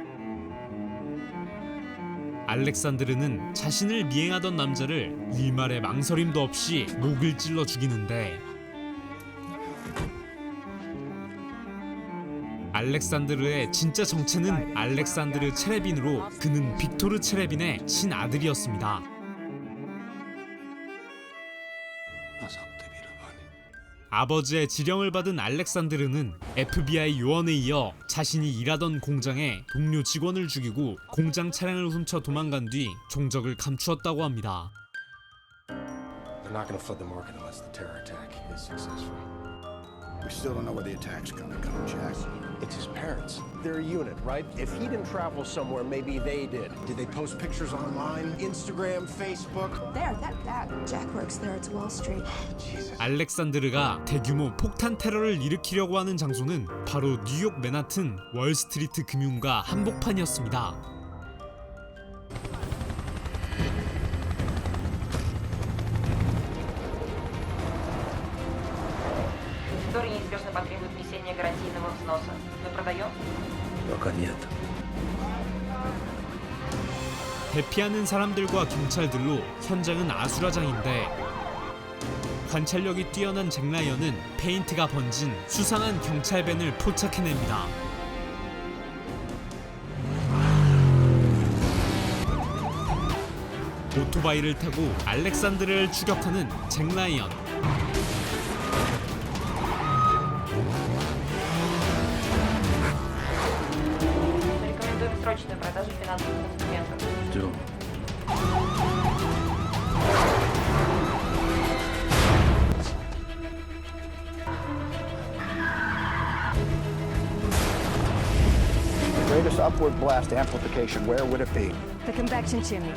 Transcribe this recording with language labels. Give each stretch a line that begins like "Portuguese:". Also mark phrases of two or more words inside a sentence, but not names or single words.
Korean: 알렉산드르는 자신을 미행하던 남자를 일말의 망설임도 없이 목을 찔러 죽이는데 알렉산드르의 진짜 정체는 알렉산드르 체레빈으로 그는 빅토르 체레빈의 친아들이었습니다. 아버지의 지령을 받은 알렉산드르는 FBI 요원에 이어 자신이 일하던 공장의 동료 직원을 죽이고 공장 차량을 훔쳐 도망간 뒤 종적을 감추었다고 합니다.
English: They're not going to flood the market unless the terror attack is successful. We still don't know where the attack's gonna come, Jack. It's his parents. They're a unit, right? If he didn't travel somewhere, maybe they did. Did they post pictures online? Instagram, Facebook? There, that. Jack works there. It's Wall Street. Jesus.
Korean: 알렉산드르가 대규모 폭탄 테러를 일으키려고 하는 장소는 바로 뉴욕 맨하튼 월스트리트 금융가 한복판이었습니다.
Russian: Который неизбежно потребует внесения гарантийного взноса. Мы продаем? Пока нет.
Korean: 대피하는 사람들과 경찰들로 현장은 아수라장인데 관찰력이 뛰어난 잭 라이언은 페인트가 번진 수상한 경찰밴을 포착해냅니다. 오토바이를 타고 알렉산드르를 추격하는 잭 라이언.
Russian: Рекомендуем срочную продажу финансовых инструментов. Ждем.
English: Greatest upward blast amplification, where would it be? The convection chimney.